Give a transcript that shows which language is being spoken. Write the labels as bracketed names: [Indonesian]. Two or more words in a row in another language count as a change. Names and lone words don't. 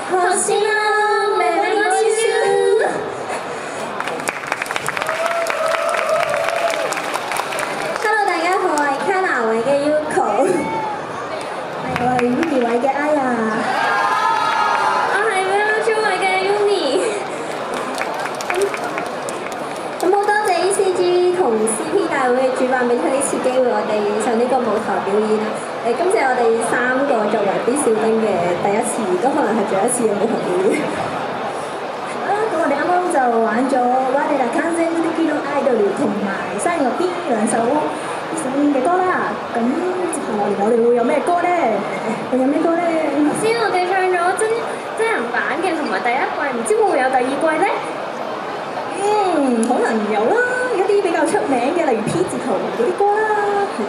[Japanese] 星の目の中。Hello， [Cantonese] 大家好，我係 Kana 位嘅 Yuko， 我係 Uni 位嘅 Aya， 我係 Melo 位嘅 Yumi。咁好多謝 ECG 同 CP 大會嘅主辦俾出呢次機會，我哋上呢個舞台表演啦。今次我哋3個作為 B 小兵嘅第一次，都可能係最後一次嘅舞台表演。咁我哋啱啱就玩咗《我哋啦完全的のアイドル》同埋《生日 B》兩首 B 小兵嘅歌啦。咁接下來我哋會有咩歌咧？會有咩歌咧？先我哋唱咗真人版嘅，同埋第一季，唔知會唔會有第二季咧？可能有啦，一啲比較出名嘅，例如 P 字頭嗰啲歌啦。